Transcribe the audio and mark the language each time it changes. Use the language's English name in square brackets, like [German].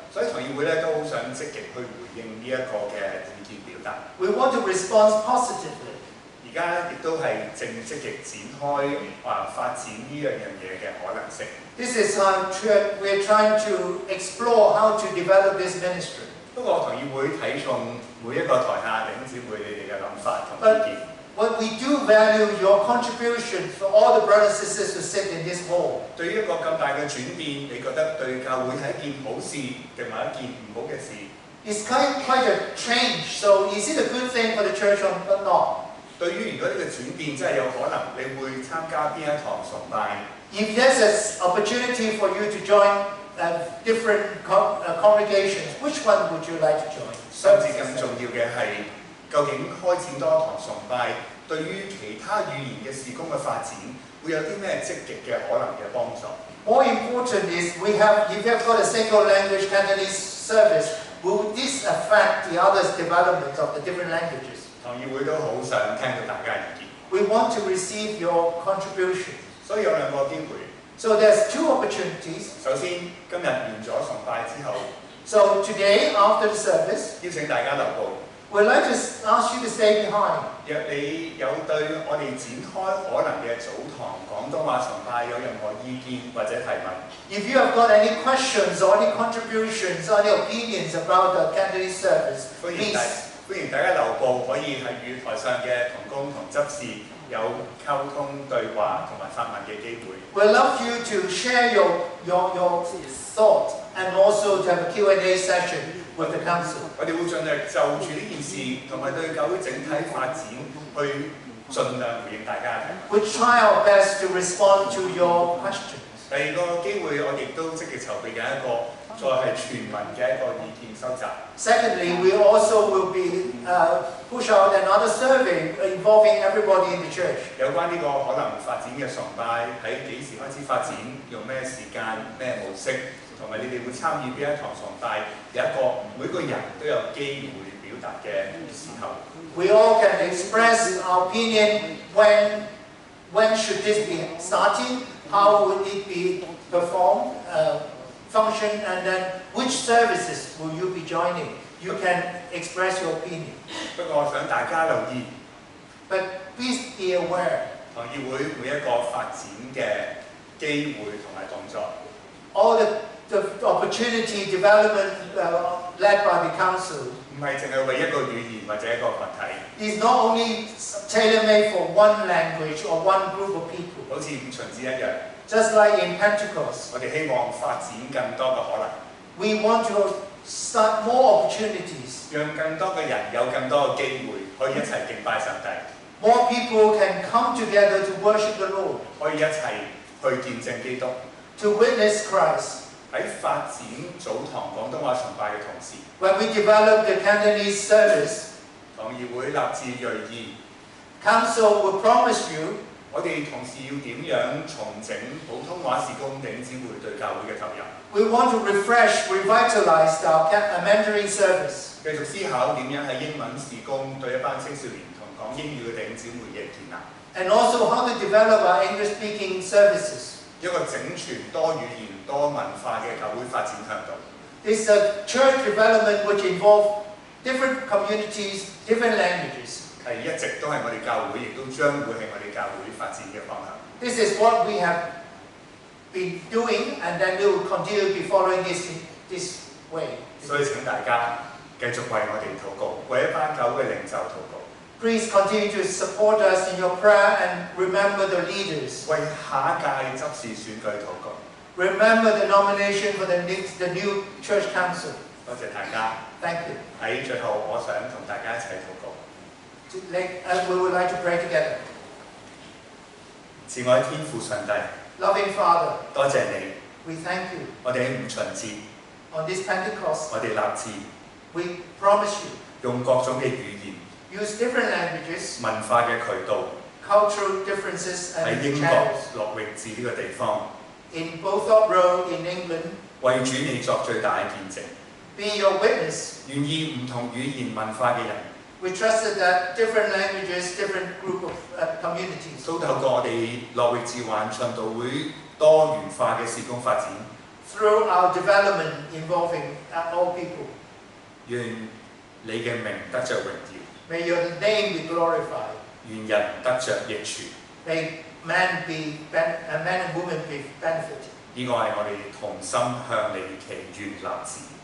[Cantonese] 所以堂議會咧都好想積極去回應呢一個嘅意見表達。 [English] We want to respond positively. [Cantonese] 而家亦都係正積極展開發展呢樣嘢嘅可能性。 [English] This is how we're trying to explore how to develop this ministry. [Cantonese] 不過堂議會睇重每一個台下弟兄姊妹你哋嘅諗法同意見。 [English] But we do value your contribution for all the brothers and sisters who sit in this hall. [Cantonese] 對於一個咁大嘅轉變，你覺得對教會係一件好事定係一件唔好嘅事？ [English] It's quite a change. So is it a good thing for the church or not? [Cantonese] 對於如果呢個轉變真係有可能，你會參加邊一堂崇拜？ [English] If there's an opportunity for you to join different congregations, which one would you like to join? [Cantonese] 甚至更重要嘅係，究竟開展多堂崇拜對於其他語言嘅事工嘅發展，會有啲咩積極嘅可能嘅幫助 [English] ？More important is if we have got a single language Cantonese service, will this affect the other development of the different languages? [Cantonese] 堂議會都好想聽到大家意見。 [English] We want to receive your contribution. [Cantonese] 所以有兩個機會。 [English] So there's two opportunities. [Cantonese] 首先，今日完咗崇拜之後 [English] So today, after the service, [Cantonese] 邀請大家留步。 [English] we'd like to ask you to stay behind. [Cantonese] 若你有對我哋展開可能嘅早堂廣東話崇拜有任何意見或者提問 [English] If you have got any questions or any contributions or any opinions about the Cantonese service, [Cantonese] 歡 [English] please. [Cantonese] 迎大家留步，可以係與台上嘅同工同執事有溝通對話同埋發問嘅機會。 [English] We'd love you to share your thoughts and also to have a Q&A session with the council. [Cantonese] 我哋會盡量就住呢件事同埋對教會整體發展去盡量回應大家嘅提問。 [English] We'll try our best to respond to your questions. [Cantonese] 第二個機會，我亦都積極籌備緊一個再係全民嘅一個意見收集。 [English] Secondly, we also will be push out another survey involving everybody in the church. [Cantonese] 有關呢個可能發展嘅崇拜喺幾時開始發展，用咩時間、咩模式，同埋你哋會參與邊一堂崇拜，有一個每個人都有機會表達嘅時候。 [English] We all can express our opinion when should this be starting, how would it be performed, function, and then which services will you be joining? You can express your opinion. [Cantonese] 不過我想大家留意， [English] But please be aware, [Cantonese] 堂議會每一個發展嘅機會同埋動作， [English] all the opportunity development led by the council [Cantonese] 唔係淨係為一個語言或者一個群體。 [English] is not only tailor-made for one language or one group of people. [Cantonese] 好似五旬節一樣， [English] Just like in Pentecost, [Cantonese] 我哋希望發展更多嘅可能， [English] we want to start more opportunities. [Cantonese] 讓更多嘅人有更多嘅機會可以一齊敬拜上帝， [English] More people can come together to worship the Lord, [Cantonese] 可以一齊去見證基督。 [English] to witness Christ. [Cantonese] 喺發展早堂廣東話崇拜嘅同時， [English] When we develop the Cantonese service, [Cantonese] 堂議會立志銳意， [English] Council will promise you [Cantonese] 我哋同時要點樣重整普通話事工弟兄姊妹對教會嘅投入， [English] we want to revitalize our Mandarin service. [Cantonese] 繼續思考點樣喺英文事工對一班青少年同講英語嘅弟兄姊妹嘅建立。 [English] and also how to develop our English-speaking services. [Cantonese] 一個整全多語言多文化嘅教會發展向導。 [English] This is a church development which involves different communities, different languages. [Cantonese] 係一直都係我哋教會，亦都將會係我哋教會發展嘅方向。 [English] This is what we have been doing, and then we will continue to be following this way. [Cantonese] 所以請大家繼續為我哋禱告，為一班教會嘅領袖禱告。 [English] Please continue to support us in your prayer and remember the leaders. [Cantonese] 為下一屆執事選舉禱告。 [English] Remember the nomination for the new church council. [Cantonese] 多謝大家。 [English] Thank you. [Cantonese] 喺最後，我想同大家一齊禱告。 [English] We would like to pray together. [Cantonese] 慈愛天父上帝， [English] Loving Father, [Cantonese] 多謝你， [English] we thank you. [Cantonese] 我哋喺五旬節， [English] On this Pentecost, [Cantonese] 我哋立志 [English] we promise you, [Cantonese] 用各種嘅語言、 [English] use different languages, [Cantonese] 文化嘅渠道， [English] cultural differences [Cantonese] 喺 [English] and [Cantonese] 英國 [English] channels. [Cantonese] 落域治呢個地方， [English] In Bothorpe Road in England, [Cantonese] 為主你作最大嘅見證。 [English] be your witness. [Cantonese] 願意唔同語言文化嘅人， [English] We trusted that different languages, different group of communities, [Cantonese] 都透過我哋落域治環循道會多元化嘅事工發展， [English] through our development involving all people. [Cantonese] 願你嘅名得着榮耀， [English] May your name be glorified. [Cantonese] 願人得着益處。 [English] May man and women be benefited. [Cantonese] 呢個係我哋同心向你祈願立志，